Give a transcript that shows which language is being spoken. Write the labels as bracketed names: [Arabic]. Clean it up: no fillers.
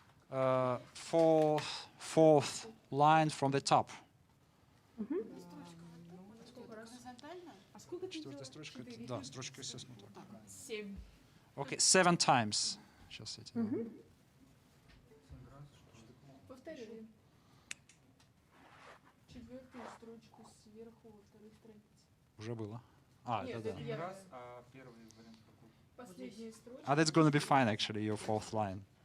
[English] Fourth line from the top. [Russian] Горизонтально? А сколько ты Четвертая строчка. Да, строчка, естественно, так. 7. [English] Okay, 7 times. [Russian] Сейчас эти. Повторяем. Четвертую строчку сверху во второй странице. Уже было. Нет, это да. я Раз, а первый вариант какой? Последняя строчка. [English] That's going to be fine, actually, your fourth line.